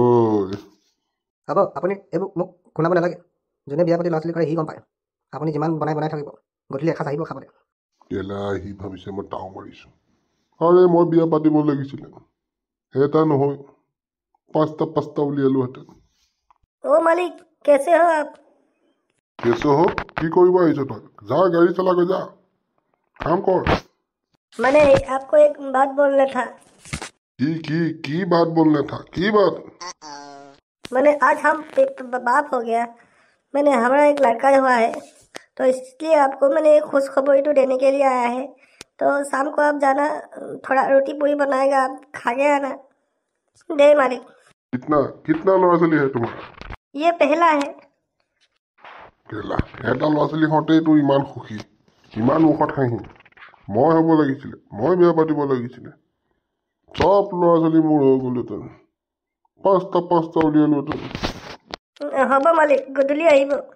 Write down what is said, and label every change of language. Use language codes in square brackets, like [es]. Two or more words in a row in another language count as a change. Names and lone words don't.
[as] হ'ব আপুনি এইবোৰ মোক শুনাব নালাগে যোনে বিয়া পাতি ল'ৰা ছোৱালী কৰে সি গম পায়। আপুনি যিমান বনাই থাকিব গধূলি এসাঁজ আহিব খাবলৈ। কেলা সি ভাবিছে মই টাও মাৰিছোঁ। আৰে মই বিয়া পাতিব লাগিছিলে এটা নহয় পাঁচটা উলিয়ালোহেঁতেন। [hi] मालिक कैसे हो आप? [as] কেছো হওক কি কৰিব আহিছ তই যা গাড়ী চলাগৈ যা কাম কৰ। [hi] मैंने आपको एक बात बोलना था। কি बात बोलना था की बात? मैंने आज हम बाप हो गया मैंने हमारा एक लड़का हुआ है तो इसलिए आपको मैंने एक खुशखबरी तो देने के लिए आया है। तो शाम को आप जाना थोड़ा रोटी पूरी बनाएगा आप खा के आना। [as] দে মালিক। [hi] कितना [as] ল'ৰা ছোৱালী [hi] है তোমাৰ? ये पहला है। [as] কেলা এটা ল'ৰা ছোৱালী হওঁতেই তোৰ ইমান সুখী ইমান মুখত হাঁহি মই হ'ব লাগিছিলে মই বিয়া পাতিব লাগিছিলে চব ল'ৰা ছোৱালী মোৰ হৈ গ'লহেঁতেন পাঁচটা উলিয়ালোহেঁতেন। হ'ব মালিক গধূলি আহিব।